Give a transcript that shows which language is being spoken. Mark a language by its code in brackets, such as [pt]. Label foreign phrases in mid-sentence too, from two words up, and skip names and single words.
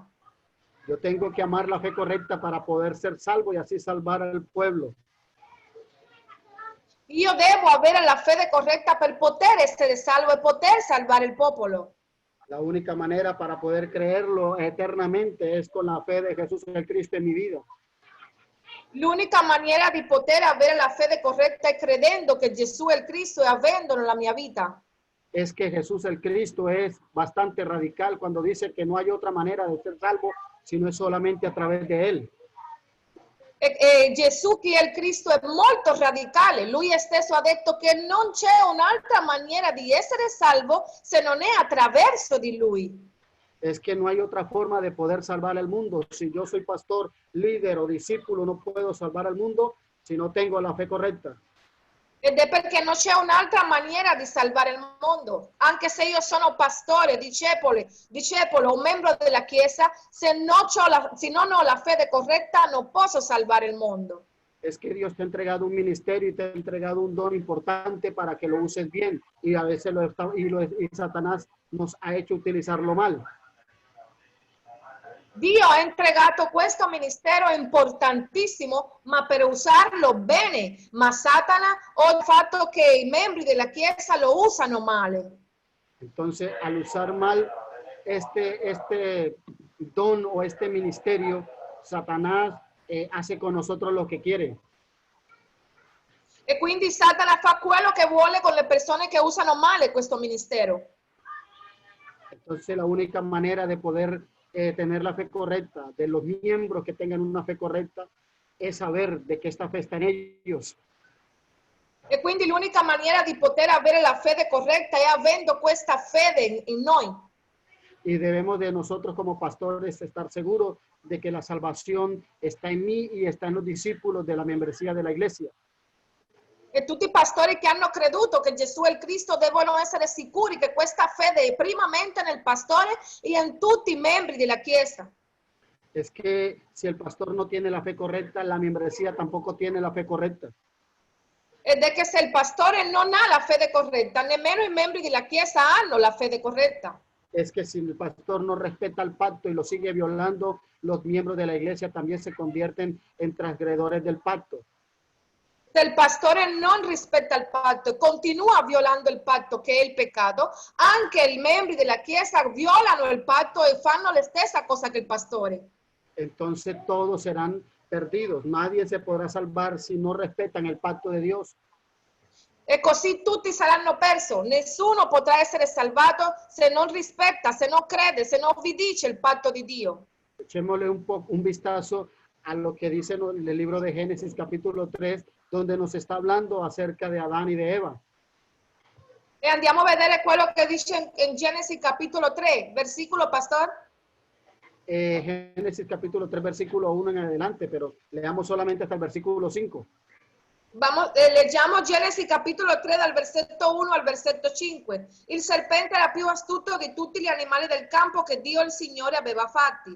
[es] Yo tengo que amar la fe correcta para poder ser salvo y así salvar al pueblo. [it] Io devo avere la fede corretta per poter essere salvo e poter salvare il popolo. [es] La única manera para poder creerlo eternamente es con la fe de Jesús el Cristo en mi vida. [it] L'unica maniera di poter avere la fede corretta è credendo che Gesù è il Cristo e avendolo nella mia vita. [es] Es que Jesús el Cristo es bastante radical cuando dice que no hay otra manera de ser salvo sino es solamente a través de Él. [it] E Gesù, che è il Cristo, è molto radicale. Lui stesso ha detto che non c'è un'altra maniera di essere salvo se non è attraverso di Lui. [es] Es que no hay otra forma de poder salvar al mundo. Si yo soy pastor, líder o discípulo, no puedo salvar al mundo si no tengo la fe correcta. [it] Ed è perché non c'è un'altra maniera di salvare il mondo. Anche se io sono pastore, discepolo o membro della Chiesa, se non ho la fede corretta non posso salvare il mondo. [es] Es que Dios te ha entregado un ministerio y te ha entregado un don importante para que lo uses bien. Y a veces y Satanás nos ha hecho utilizarlo mal. [it] Dio ha entregato questo ministero importantissimo, ma per usarlo bene. Ma Satana ha il fatto che i membri della Chiesa lo usano male. [es] Entonces, al usar mal este don o este ministerio, Satanás hace con nosotros lo que quiere. [it] E quindi Satana fa quello che vuole con le persone che usano male questo ministero. [es] Entonces, la única manera de poder tener la fe correcta, de los miembros que tengan una fe correcta, es saber de qué esta fe está en ellos. [it] E quindi l'unica maniera di poter avere la fede corretta è avendo questa fede in noi. [es] Y debemos de nosotros como pastores estar seguros de que la salvación está en mí y está en los discípulos de la membresía de la iglesia. [it] E tutti i pastori che hanno creduto che Gesù è il Cristo devono essere sicuri che questa fede è primamente nel pastore e in tutti i membri della Chiesa. [es] Es que si el pastor no tiene la fe correcta, la membresía tampoco tiene la fe correcta. [it] Ed è che se il pastore non ha la fede corretta, nemmeno i membri della Chiesa hanno la fede corretta. [es] Es que si el pastor no respeta el pacto y lo sigue violando, los miembros de la iglesia también se convierten en transgredores del pacto. [it] Se il pastore non rispetta il patto e continua violando il patto, che è il peccato, anche i membri della Chiesa violano il patto e fanno la stessa cosa che il pastore. [es] Entonces todos serán perdidos. Nadie se podrá salvar si no respetan el pacto de Dios. [it] E così tutti saranno persi. Nessuno potrà essere salvato se non rispetta, se non crede, se non vi dice il patto di Dio. [es] Echémosle un vistazo a lo que dice en el libro de Génesis capítulo 3, donde nos está hablando acerca de Adán y de Eva. [it] E andiamo a vedere quello che dice in Genesi capitolo 3, versicolo, [es] pastor. Génesis capítulo 3, versículo 1 en adelante, pero leamos solamente hasta el versículo 5. [it] Leggiamo Genesi capitolo 3 dal versetto 1 al versetto 5. Il serpente era più astuto di tutti gli animali del campo che Dio il Signore aveva fatti.